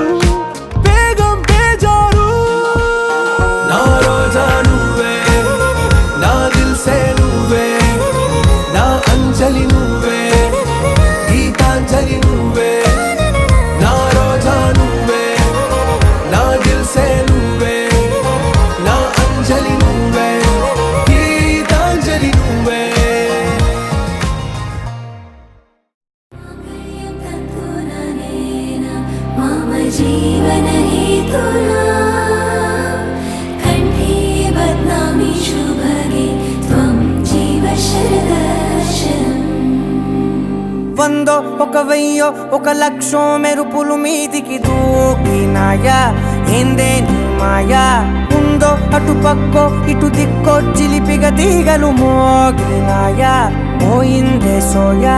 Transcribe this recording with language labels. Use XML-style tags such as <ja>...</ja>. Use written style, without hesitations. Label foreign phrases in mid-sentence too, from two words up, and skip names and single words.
<te>బేగం బేజారు నా రోజా నువ్వే నా దిల్ సే నువ్వే నా అంజలి నువ్వే గీతాంజలి నువ్వే నా రోజా నువ్వే నా దిల్ సే నువ్వే నా అంజలి నువ్వే గీతాంజలి నువ్వే</te> <sa>मम जीवन हेतुना कण्ठे बध्नामि शुभगे त्वं जीव शरदर्शनम्</sa> <te>వందో ఒక వెయ్యో ఒక లక్షో మెరుపులు మీదికి దూకినాయా ఏందే నీ మాయా ఉందో అటు పక్కో ఇటు దిక్కో చిలిపిగా తీగలు మోగినాయా పోయిందే సోయా</te>